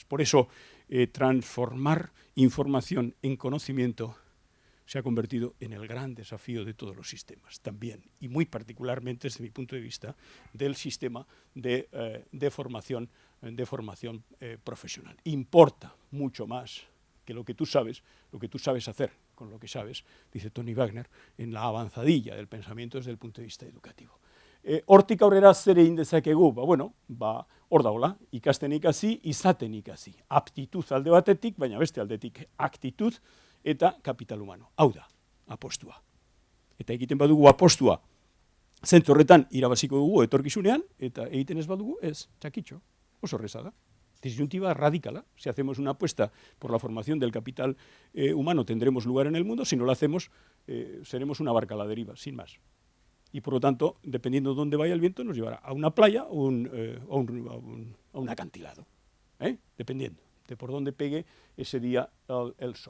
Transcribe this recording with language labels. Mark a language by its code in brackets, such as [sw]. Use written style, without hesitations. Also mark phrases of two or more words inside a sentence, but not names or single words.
[es] Por eso, transformar información en conocimiento se ha convertido en el gran desafío de todos los sistemas, también, y muy particularmente, desde mi punto de vista, del sistema de formación profesional. Importa mucho más que lo que tú sabes hacer con lo que sabes, dice Tony Wagner, en la avanzadilla del pensamiento desde el punto de vista educativo. [eu] Hortik aurrera zer egin dezakegu? Bueno, hor dagoela, ikasten ikasi, izaten ikasi. Aptitud alde batetik, baina beste aldetik aktitud eta [es] kapital humano. [eu] Hau da, apostua. Eta egiten badugu apostua, zentzu horretan irabaziko dugu etorkizunean, eta egiten ez badugu, ez, txakitxo, oso erreza da. [es] Disyuntiva radicala. Si hacemos una apuesta por la formación del capital humano, tendremos lugar en el mundo. Si no lo hacemos, seremos una barca a la deriva, sin más. Y por lo tanto, dependiendo de dónde vaya el viento, nos llevará a una playa o a un acantilado. Dependiendo de por dónde pegue ese día el sol.